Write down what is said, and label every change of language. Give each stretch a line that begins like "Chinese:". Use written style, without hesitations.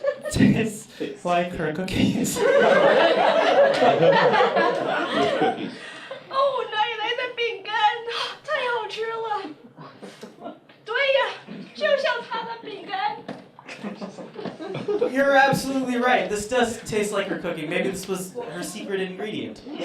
English: Tastes like her cookies.
Chinese: 哦，奶奶的饼干太好吃了。对呀，就像她的饼干。
English: You're absolutely right. This does taste like her cookie. Maybe this was her secret ingredient.